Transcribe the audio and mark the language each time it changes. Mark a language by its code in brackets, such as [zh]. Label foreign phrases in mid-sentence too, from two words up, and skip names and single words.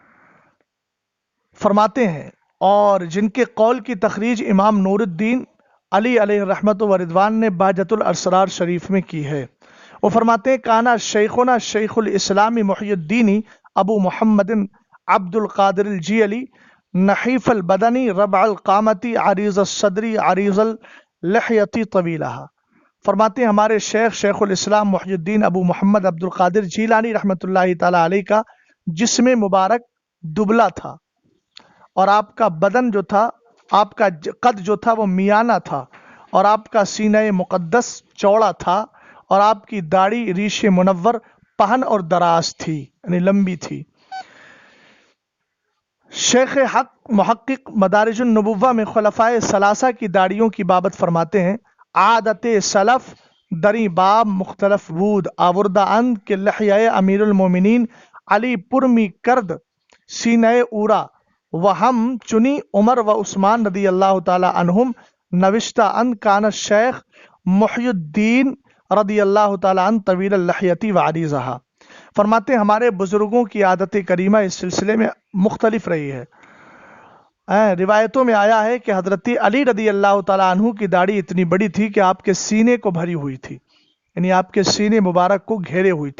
[ur] فرماتے ہیں، اور جن کے قول کی تخریج امام نور الدین علی علیہ رحمت و رضوان نے بہجت الاسرار شریف میں کی ہے۔ وہ فرماتے ہیں [ar] کانا شیخنا شیخ الاسلام محی الدین ابو محمد عبد القادر الجیلی نحیف البدنی ربع القامتی عریض الصدری عریض اللحیتی طویلہ۔ [ur] فرماتے ہیں ہمارے شیخ الاسلام محی الدین ابو محمد عبد القادر جیلانی [ar] رحمۃ اللہ تعالی علیہ [ur] کا جسم مبارک دبلا تھا، اور آپ کا بدن جو تھا، آپ کا قد جو تھا وہ میانہ تھا، اور آپ کا سینہ مقدس چوڑا تھا، اور آپ کی داڑھی ریش منور پہن اور دراز تھی، یعنی لمبی تھی۔ شیخ حق محقق مدارج النبوہ میں خلفائے ثلاثہ کی داڑھیوں کی بابت فرماتے ہیں [fa] عادت سلف دری باب مختلف بود آوردہ اند کے لحیہ امیر المومنین علی پرمی کرد سینہ اورا و ہم چنی عمر و عثمان [ar] رضی اللہ تعالی عنہم [fa] نوشتہ ان [ar] کان شیخ محی الدین رضی اللہ تعالی عنہ طویل اللحیتی و عریضہا۔ [ur] فرماتے ہیں ہمارے بزرگوں کی عادت کریمہ اس سلسلے میں مختلف رہی ہے۔ روایتوں میں آیا ہے کہ حضرت علی [ar] رضی اللہ تعالی عنہ [ur] کی داڑھی اتنی بڑی تھی کہ آپ کے سینے کو بھری ہوئی تھی، یعنی آپ کے سینے مبارک کو گھیرے ہوئی تھی۔